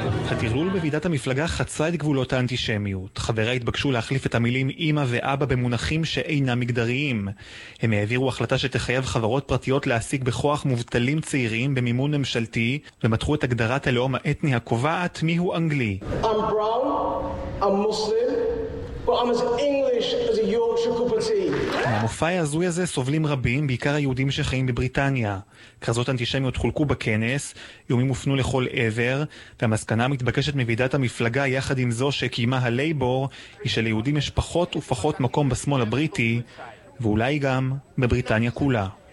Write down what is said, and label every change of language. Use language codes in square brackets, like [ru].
[he] הטרלול בוועידת המפלגה חצה את גבולות האנטישמיות. חבריה התבקשו להחליף את המילים אמא ואבא במונחים שאינם מגדריים. הם העבירו החלטה שתחייב חברות פרטיות להעסיק בכוח מובטלים צעירים במימון ממשלתי, ומתחו את הגדרת הלאום האתני הקובעת מיהו אנגלי. [en] I'm brown, I'm Muslim, but I'm as English as a Yorkshire cup of tea. [he] המופע הזוי הזה סובלים רבים, בעיקר היהודים שחיים בבריטניה. כרזות אנטישמיות חולקו בכנס, איומים הופנו לכל עבר, והמסקנה המתבקשת מוועידת המפלגה יחד עם זו שקיימה הלייבור, היא שליהודים יש פחות ופחות מקום בשמאל הבריטי, ואולי גם בבריטניה כולה.